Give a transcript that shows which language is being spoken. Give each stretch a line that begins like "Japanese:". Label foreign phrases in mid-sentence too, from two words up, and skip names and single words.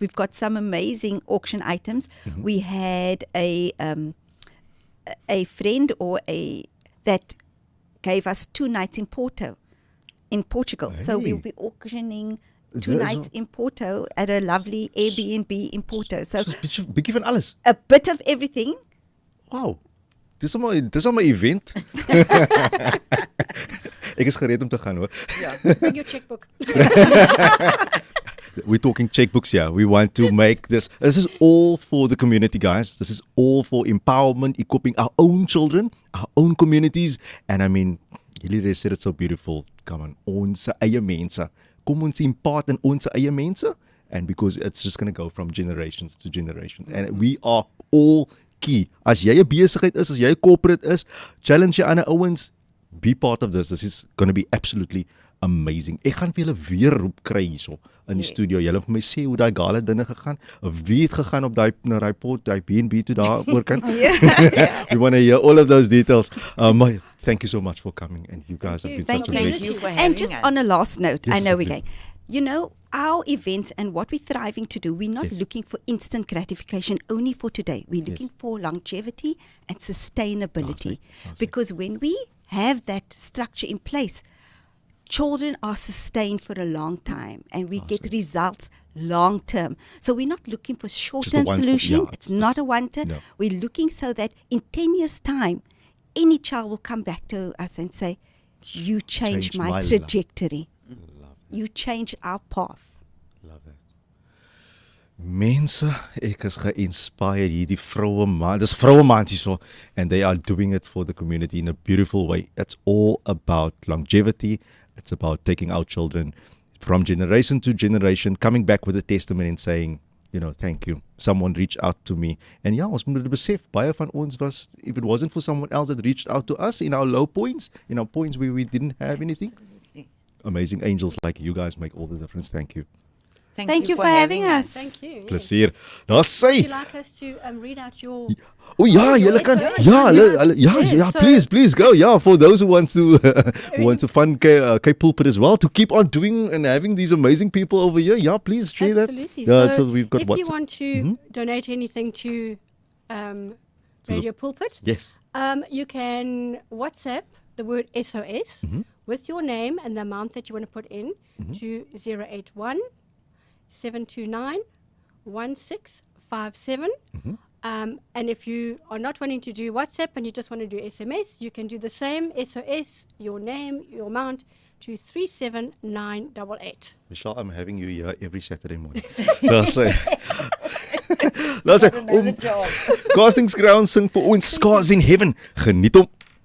English: We've got some amazing auction items. We had a friend that gave us 2 nights in Portugal. So Hey. we'll be auctioning Is 2 that nights so- in Porto at a lovely Airbnb in Porto. So
Afrikaans: Dis 'n bietjie van alles.
English: a bit of everything.
Afrikaans: Wow. Dis al my event. Ek is gereed om te gaan hoor.
English: Bring your checkbook. We're talking checkbooks here. We want to make this is all for the community, guys. This is all for empowerment, equipping our own children, our own communities. And I mean, jullie said it so beautiful. Come on,
Afrikaans: ons eie mense. Kom ons impart in ons eie mense.
English: And because it's just going to go from generations to generations. And we are all key.
Afrikaans: As jy 'n besigheid is, as jy 'n corporate is, challenge jou ander ouens,
English: be part of this. This is going to be absolutely amazing.
Afrikaans: Ek gaan vir julle weer roep kry hierso in die studio. Julle vir my sê hoe daai gala dinge gegaan. Wie het gegaan op daai na daai pot, daai B&B toe daar oorkant.
English: We want to hear all of those details. My, thank you so much for coming, and you guys have been Thank such a you. blessing. you for And having just us. on a last note, Yes, I know yes, we're going. You know, our events and what we're thriving to do, we're not Yes. looking for instant gratification only for today. We're looking for longevity and sustainability. Awesome. Because when we have that structure in place, children are sustained for a long time and we get results long term. So we're not looking for short-term solution. It's not a one-term. No. We're looking so that in 10 years' time, any child will come back to us and say, you changed my trajectory. You changed our path. Love that.
Afrikaans: Mense, ek is ge-inspired hierdie vroue maand. Dis vroue maand hierso
English: and they are doing it for the community in a beautiful way. It's all about longevity. It's about taking our children from generation to generation, coming back with a testimony and saying, you know, thank you. Someone reached out to me.
Afrikaans: En ja, ons moet dit besef, baie van ons was,
English: if it wasn't for someone else that reached out to us in our low points, in our points where we didn't have anything. Absolutely. Amazing angels like you guys make all the difference. Thank you. Thank you for having us. Thank you. Yes.
Afrikaans: Plesier. Daar sê.
English: Would you like us to read out your...
Afrikaans: Oh ja, julle kan. Ja,
English: please go. Yeah, for those who want to fund Cape Pulpit as well, to keep on doing and having these amazing people over here. Yeah, please share Absolutely. that. Yeah, So so we've got if WhatsApp. you want to donate anything to Radio Pulpit, Yes. you can WhatsApp the word SOS with your name and the amount that you want to put in to 081 729 1657. And if you are not wanting to do WhatsApp and you just want to do SMS, you can do the same SOS, your name, your amount, to 37988. Michelle, I'm having you here every Saturday morning.
Afrikaans: Daar sê. Daar sê, Castings Ground sing vir ons Scars in Heaven. Geniet hom.